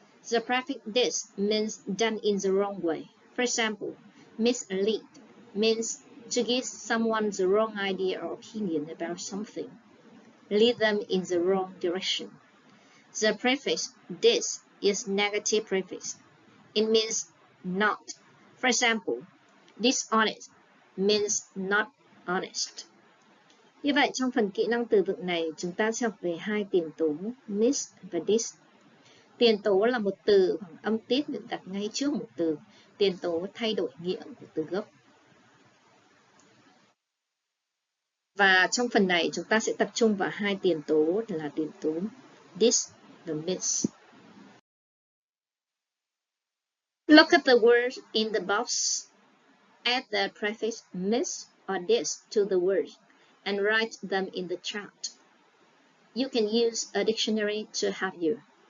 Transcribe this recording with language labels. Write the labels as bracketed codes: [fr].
[en] The prefix this means done in the wrong way. For example, mislead means to give someone the wrong idea or opinion about something. Lead them in the wrong direction. The prefix this is negative prefix. It means not. For example, dishonest means not honest. [vi] Như vậy, trong phần kỹ năng từ vựng này, chúng ta sẽ học về hai tiền tố miss và dis. Tiền tố là một từ hoặc âm tiết được đặt ngay trước một từ. Tiền tố thay đổi nghĩa của từ gốc. Và trong phần này, chúng ta sẽ tập trung vào hai tiền tố là tiền tố dis và miss. [en] Look at the words in the box. Add the prefix miss or dis to the word and write them in the chart. You can use a dictionary to help you.